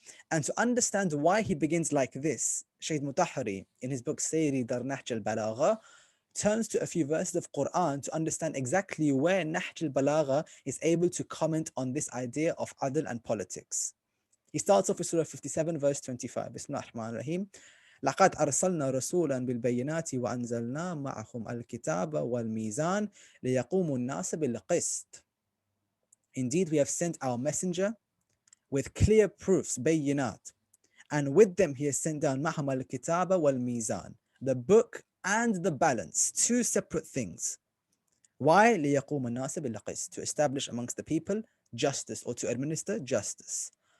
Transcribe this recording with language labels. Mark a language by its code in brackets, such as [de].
[en] And to understand why he begins like this, Shaykh Mutahari in his book Sayri Dar Nahjal Balagha turns to a few verses of Quran to understand exactly where Nahjal Balagha is able to comment on this idea of adl and politics. He starts off with Surah 57 verse 25. Bismillah ar-Rahman ar-Rahim. [ar] لقد أرسلنا رسولا بالبينات وأنزلنا معهم الكتاب والميزان ليقوم الناس بالقسط. [en] Indeed, we have sent our messenger with clear proofs, bayinat, and with them he has sent down [ar] معهم الكتاب والميزان, [en] the book and the balance, two separate things. Why? [ar] ليقوم الناس بالقسط, [en] to establish amongst the people justice, or to administer justice.